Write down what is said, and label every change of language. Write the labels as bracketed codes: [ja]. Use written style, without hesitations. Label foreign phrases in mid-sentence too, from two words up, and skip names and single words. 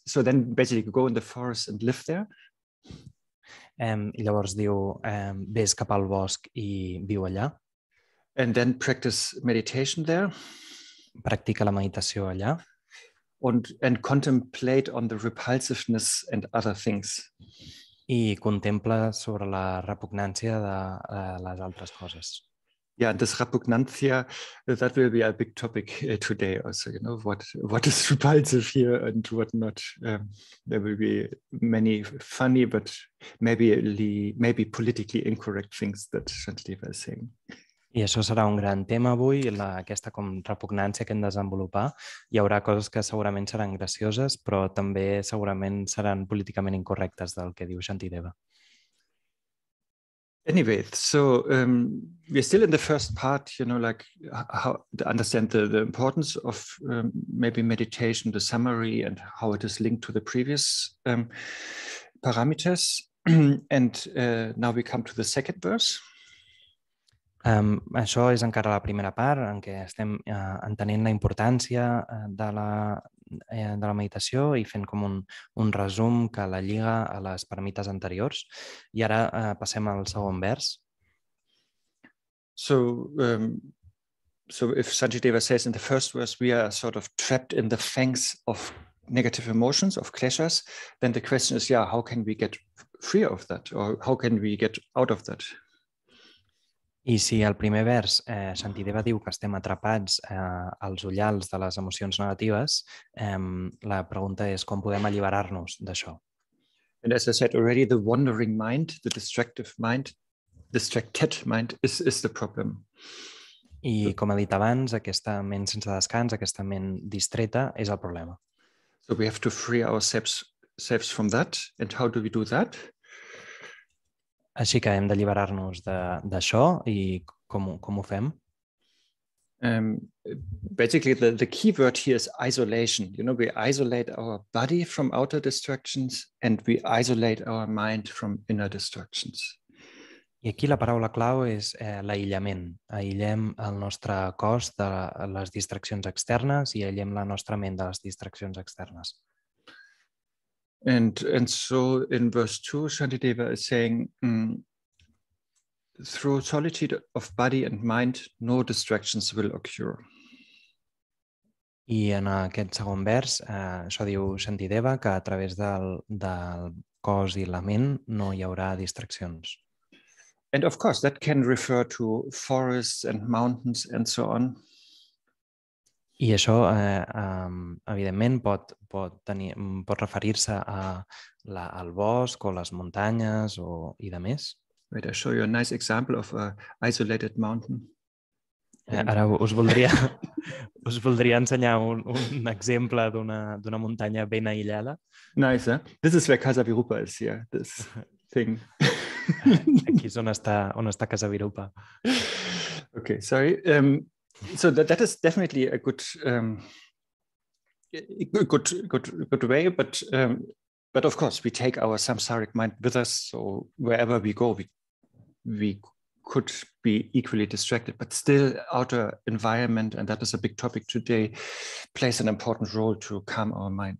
[en] So then basically go in the forest and live there. [ca] I llavors diu, ves cap al bosc i viu allà. [en] And then practice meditation there. [ca] Practica la meditació allà. [en] And contemplate on the repulsiveness and other things. [ca] I contempla sobre la repugnància de les altres coses. [en] Yeah, this repugnantia, that will be a big topic today also, you know, what is repulsive here and what not. There will be many funny, but maybe politically incorrect things that Shantideva is saying. [ca] I això serà un gran tema avui, aquesta com repugnància que hem de desenvolupar. Hi haurà coses que segurament seran gracioses, però també segurament seran políticament incorrectes del que diu Shantideva. [en] Anyway, so we're still in the first part, you know, like how to understand the importance of maybe meditation, the summary, and how it is linked to the previous parameters. And now we come to the second verse. [ca] Això és encara la primera part en què estem entenent la importància de la meditació i fent com un resum que la lliga a les paramites anteriors. I ara passem al segon vers. [en] So if Shantideva says in the first verse, we are sort of trapped in the fangs of negative emotions, of kleshas, then the question is, how can we get free of that? Or how can we get out of that? [ca] I si al primer vers Shantideva diu que estem atrapats als ullals de les emocions negatives, la pregunta és com podem alliberar-nos d'això. [en] And as I said already, the wandering mind, the distracted mind is the problem. [ca] I com he dit abans, aquesta ment sense descans, aquesta ment distreta és el problema. [en] So we have to free ourselves from that. And how do we do that? [ca] Així que hem d'alliberar-nos d'això i com ho fem? [en] Basically, the key word here is isolation. You know, we isolate our body from outer distractions and we isolate our mind from inner distractions. [ca] I aquí la paraula clau és l'aïllament. Aïllem el nostre cos de les distraccions externes i aïllem la nostra ment de les distraccions externes. [en] And so in verse 2, Shantideva is saying, through solitude of body and mind, no distractions will occur. [ca] I en aquest segon vers, això diu Shantideva, que a través del cos i la ment no hi haurà distraccions. [en] And of course, that can refer to forests and mountains and so on. [ca] I això, evidentment, pot referir-se al bosc o les muntanyes i de més. [en] Wait, I show you a nice example of an isolated mountain. [ca] Ara us voldria ensenyar un exemple d'una muntanya ben aïllada. [en] Nice, huh? This is where Casa Virupa is here, this thing. [ca] Aquí és on està Casa Virupa. [en] Okay, sorry. So that is definitely a good way, but of course we take our samsaric mind with us. So wherever we go, we could be equally distracted, but still outer environment, and that is a big topic today, plays an important role to calm our mind.